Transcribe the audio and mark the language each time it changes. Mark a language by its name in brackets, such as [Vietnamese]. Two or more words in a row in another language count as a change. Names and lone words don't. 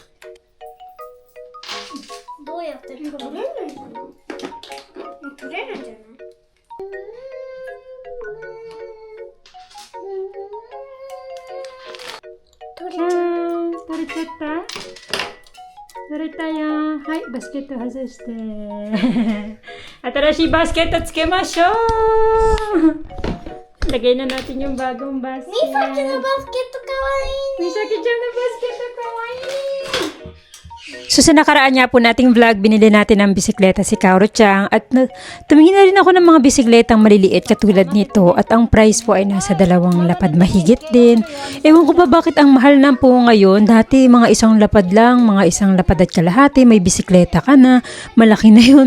[Japanese] どうやって取れるんじゃない取れるんじゃない取れちゃう。取れちゃった取れたよ。はい、バスケット外して。新しいバスケットつけましょう。 [Filipino] Lagay na natin yung bagong basket. [Japanese] みさきのバスケットかわいいね。 [Filipino] Misaki chan na basket na kawaii. So sa nakaraan nga po nating vlog, binili natin ng bisikleta si Kaoru-chan at tumingin na rin ako ng mga bisikletang maliliit katulad nito at ang price po ay nasa 2 lapad mahigit din. Ewan ko ba bakit ang mahal na po ngayon. Dati mga 1 lapad lang, mga 1 lapad at kalahati, may bisikleta ka na, malaki na yun.